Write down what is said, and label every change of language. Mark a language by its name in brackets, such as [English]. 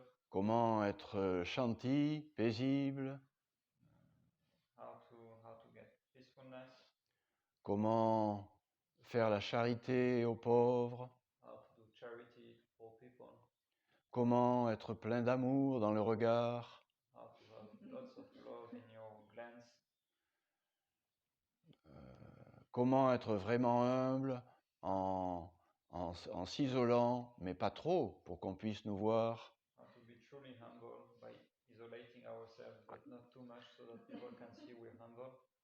[French] comment être chanti, paisible, [English] how to get peacefulness, [French] comment faire la charité aux pauvres, [English] how to do charity to poor people, [French] comment être plein d'amour dans le regard, [English] how to have lots of love in your glance, [French] comment être vraiment humble en s'isolant, mais pas trop, pour qu'on puisse nous voir, [English] how to be truly humble by isolating ourselves, but not too much so that people can see we're humble,